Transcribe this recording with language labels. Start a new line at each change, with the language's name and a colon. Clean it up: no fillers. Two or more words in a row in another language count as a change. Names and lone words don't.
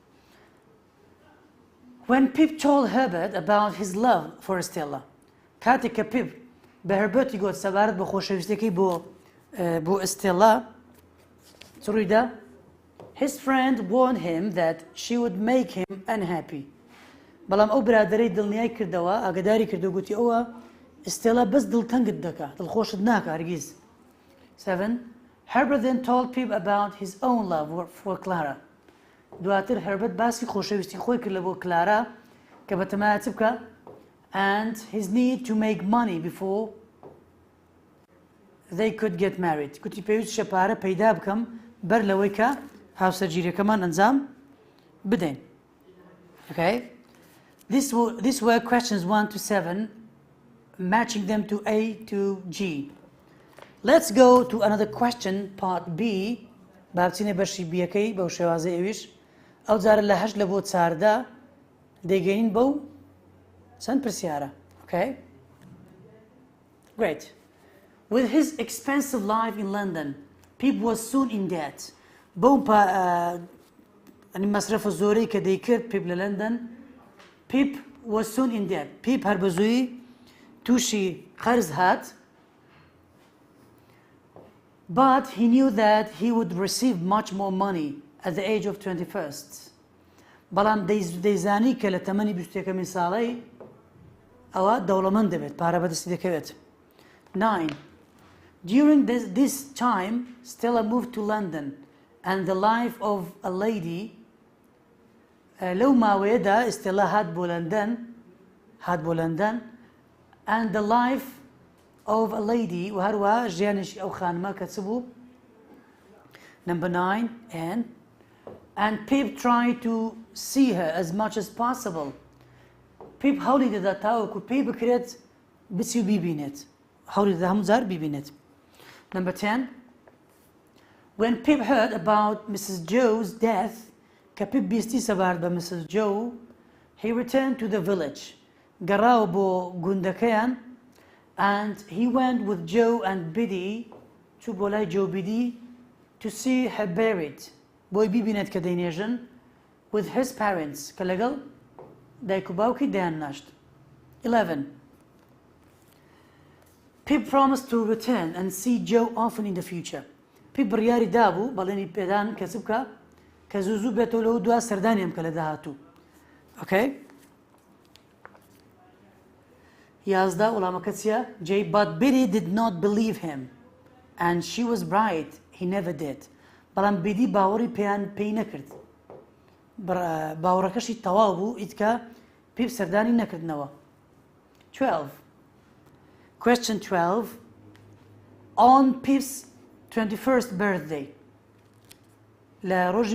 English: When Pip told Herbert about his love for Stella
Central Kurdish: کاتێک کە Pip بە هەربەتی گوت سەبارەت بە خۆشەویستەکەی بۆ ئستێلا چ ڕوویدا
English: His friend warned him that she would make him unhappy.
Central Kurdish: بەڵام ئەو برادەرەی دڵنیای کردەوە ئاگاداری کردو گوتی ئەوە ئستێلا بەس دڵتەنگت دەکات دڵخۆشت ناکە هەرگیز 7
English: Herbert then told Pip about his own love for Clara.
Central Kurdish: دواتر هەربەت باسی خۆشەویستی خۆی کرد لە بۆ کلارا کە بەتەمایە چ بکە
English: and his need to make money before they could get married.
Central Kurdish: گوتی پێویست شەپارە پەیدا بکەم بەر لەوەی کە هاوسەرگیریەکەمان ئەنجام بدەین.
English: Okay? These were questions 1 to 7, matching them to A to G. Let's go to another question, part B.
Central Kurdish: بابچینە بەشی بیەکەی بەو شێوازەی ئەویش ئەو جارە لە 8 لە بۆ 4 دەیگەین بەو چەند پرسیارە.
English: Okay? Great. With his expensive life in London, Pip was soon in debt.
Central Kurdish: بەو مەسرەفە زۆرەی کە دەیکرد Pip لە لەندەن
English: Pip was soon in debt.
Central Kurdish: Pip هەر بەزوویی تووشی قەرز هات
English: but he knew that he would receive much more money at the age of 21st.
Central Kurdish: بەڵام دەیزانی کە لە تەمەنی 21 ساڵەی ئەوە دەوڵەمەند دەبێت پارە بەدەستی دەکەوێت 9
English: During this time Stella moved to London and the life of a lady
Central Kurdish: لەو ماوەیەدا ئستێلا هات بۆ لەندەن
English: and the life of a lady
Central Kurdish: و هەروە ژیانیشی ئەو خانمە کە چ بوو
English: number 9 and Pip tried to see her as much as possible
Central Kurdish: Pip هەوڵی دەدا تاوەکو پێی بکرێت بچی و بیبینێت هەوڵی دەدا هەموو جار بیبینێت
English: number 10 When Pip heard about Mrs. Joe's death
Central Kurdish: کە Pip بیستی سەبارەت بە Mrs.
English: Joe he returned to the village
Central Kurdish: گەڕاوە بۆ گوندەکەیان
English: and he went with Joe and Biddy
Central Kurdish: چوو بۆ لای Joe Biddy
English: to see her buried
Central Kurdish: بۆی بیبینێت کە دەینێژن
English: with his parents
Central Kurdish: کە لەگەڵ دایک و باوکی دەیان ناشت
English: 11 Pip promised to return and see Joe often in the future
Central Kurdish: Pip بڕیاری دابوو بەڵێنی پێدان کە چ بکە کە زوو بێتەوە لەو دوا سەردانیم کە لە داهاتوو Okay? یازدا وەڵامەکە چییە
English: Jay but Biddy did not believe him and she was right he never did
Central Kurdish: بەڵام بیدی باوەڕی پێی نەکرد باوەڕەکەشی تەواو بوو ئیتکە Pip سەردانی نەکردنەوە
English: 12 Question 12 On Pip's 21st birthday
Central Kurdish: لە ڕۆژی